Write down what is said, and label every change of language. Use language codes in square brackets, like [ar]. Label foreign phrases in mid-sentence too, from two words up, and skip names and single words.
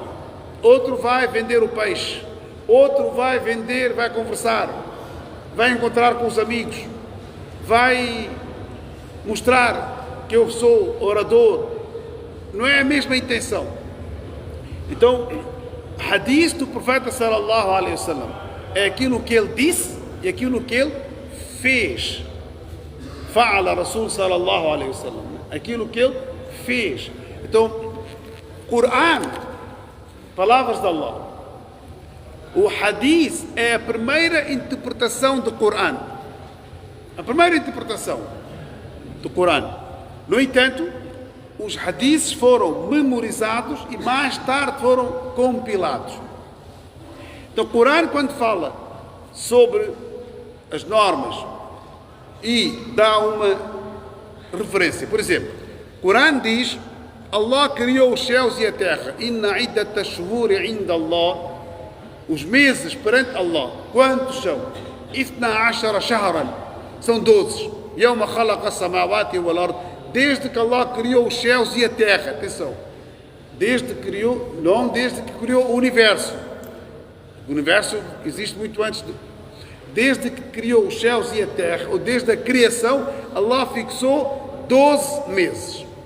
[pt] Outro vai vender o peixe. Outro vai vender, vai conversar. vai encontrar com os amigos, vai mostrar que eu sou orador. Não é a mesma intenção. Então, hadith do profeta [ar] صلى الله عليه وسلم [pt] é aquilo que ele disse e aquilo que ele fez. [ar] فعل رسول صلى الله عليه وسلم. [pt] Aquilo que ele fez. Então, Coran, palavras de Allah. O hadith é a primeira interpretação do Coran. A primeira interpretação do Coran. No entanto, os hadiths foram memorizados e mais tarde foram compilados. Então, o Coran, quando fala sobre as normas e dá uma referência, por exemplo, o Coran diz: Allah criou os céus e a terra. [ar] إن عدة الشهور عند الله. [pt] Os meses perante Allah, quantos são? 12 shahran. São 12. [ar] يوم خلق السماوات والأرض. [pt] Desde que Allah criou os céus e a terra. Atenção. Desde que criou, não desde que criou o universo. O universo existe muito antes de... Desde que criou os céus e a terra, ou desde a criação, Allah fixou 12 meses.